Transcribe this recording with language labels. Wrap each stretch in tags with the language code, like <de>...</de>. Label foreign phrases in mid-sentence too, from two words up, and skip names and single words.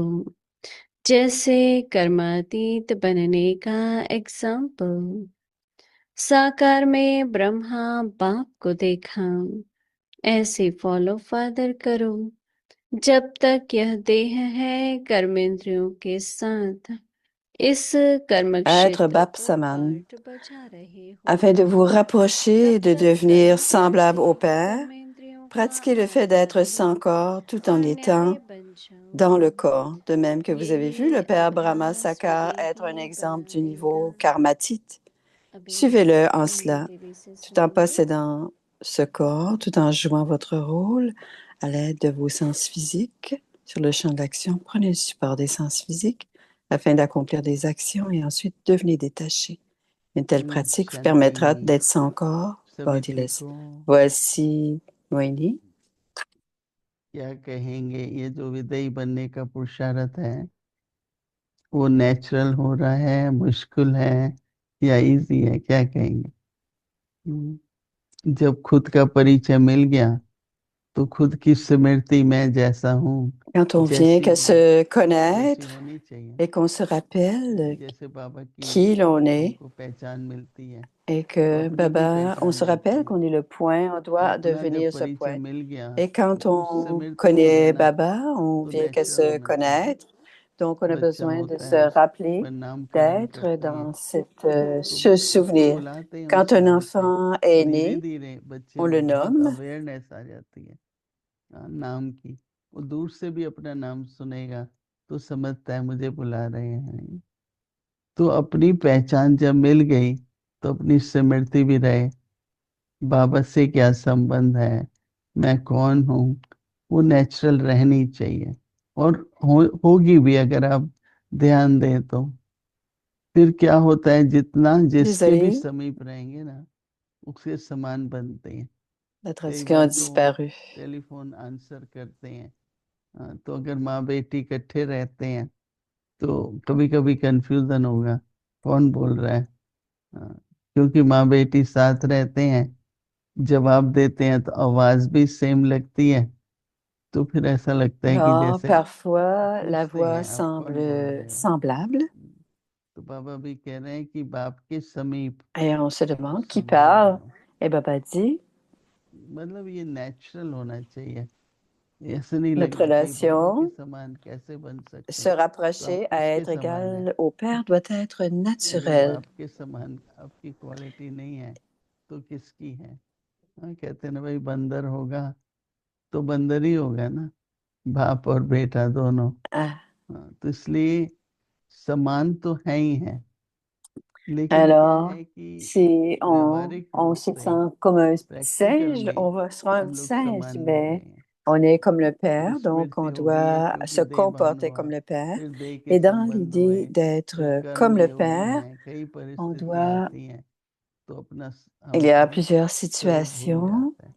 <hi>जैसे कर्मातीत बनने का एग्जाम्पल। साकार में ब्रह्मा बाप को देखा, ऐसे</hi> <en>follow father</en> <hi>करो। जब तक यह देह है कर्मेंद्रियों के साथ इस कर्म</hi> <fr>à être</fr> <hi>क्षेत्र Bap को Saman, पार्ट बचा रहे हो,</hi> <fr>afin de vous rapprocher et de</fr> <hi>तब तक</hi> <fr>devenir</fr> <hi>कर्म</hi> <fr>semblable au</fr> <hi>करके</hi> <fr>Père.</fr> <hi>कर्मेंद्रियों का</hi> <fr>Pratiquez le fait</fr> <hi>आदर</hi> <fr>d'être</fr> <hi>लो</hi> <fr>sans corps tout</fr> <hi>और</hi> <fr>en</fr> <hi>न्यारे</hi> <fr>étant</fr> <hi>बन जाओ।</hi> <fr>dans le corps. De même que vous avez vu</fr> <hi>ये</hi> <fr>le Père Brahma</fr> <hi>अभ्यास</hi> <fr>Sakar être un</fr> <hi>विदेही</hi> <fr>exemple du</fr> <hi>बनाएगा।</hi> <fr>niveau karmatite,</fr> <hi>अभी</hi> <fr>suivez-le en</fr> <hi>धीरे</hi> <fr>cela,</fr> <hi>धीरे से</hi> <fr>tout en</fr> <hi>सुनेंगे।</hi> <fr>possédant ce corps, tout en jouant votre rôle à l'aide de vos sens physiques. Sur le champ d'action, prenez le support des sens physiques afin d'accomplir des actions et ensuite devenez détaché. Une telle pratique vous permettra d'être sans corps, bodiless. Voici Moini.</fr> <hi>क्या कहेंगे, ये जो विदेही बनने का पुरुषार्थ है वो नेचुरल हो रहा है, मुश्किल है या इजी है, क्या कहेंगे? जब खुद का परिचय मिल गया तो खुद की स्मृति मैं जैसा हूँ</hi> <fr>Quand on vient qu'à se connaître et qu'on se rappelle qui l'on est et que Baba, on se rappelle qu'on est le point, on doit devenir ce point. Et quand on connaît Baba, on vient qu'à se connaître. Donc, on a besoin de se rappeler d'être dans ce souvenir. Quand un enfant est né, on le nomme.</fr> <hi>नाम की वो दूर से भी अपना नाम सुनेगा तो समझता है मुझे बुला रहे हैं। तो अपनी पहचान जब मिल गई तो अपनी स्मृति भी रहे, बाबा से क्या संबंध है, मैं कौन हूँ, वो नेचुरल रहनी चाहिए। और होगी भी अगर आप ध्यान दें तो। फिर क्या होता है, जितना जिसके भी समीप रहेंगे ना उसके समान बनते हैं।</hi> <fr>La traduction a disparu.</fr> <en>telephone answer</en> <hi>करते हैं, तो अगर माँ बेटी इकट्ठे रहते हैं तो कभी कभी कंफ्यूजन होगा कौन बोल रहा है, क्योंकि माँ बेटी साथ रहते हैं, जवाब देते हैं तो आवाज भी सेम लगती है, तो फिर ऐसा लगता है कि जैसे</hi> <fr>parfois la voix semble semblable.</fr> <hi>तो बाबा भी कह रहे हैं कि बाप के समीप।</hi> <fr>Et on se demande qui parle. Et Baba dit,</fr> <hi>मतलब ये नेचुरल होना चाहिए, ऐसे नहीं</hi> <fr>notre</fr> <hi>लगना चाहिए बाबा के</hi> <fr>relation,</fr> <hi>समान कैसे बन सकते</hi> <fr>se</fr> <hi>हैं।</hi> <fr>rapprocher à être égal au Père doit être naturel.</fr> <hi>आपके समान आपकी क्वालिटी नहीं है तो किसकी है? कहते हैं ना भाई, बंदर होगा तो बंदर ही होगा ना, बाप और बेटा दोनों। तो इसलिए समान तो है ही है, लेकिन</hi> <fr>Alors, si on se sent comme un singe, sera un singe, mais on est comme le Père, donc on doit se comporter comme le Père. Et dans l'idée d'être comme le Père, on doit, il y a plusieurs situations.</fr>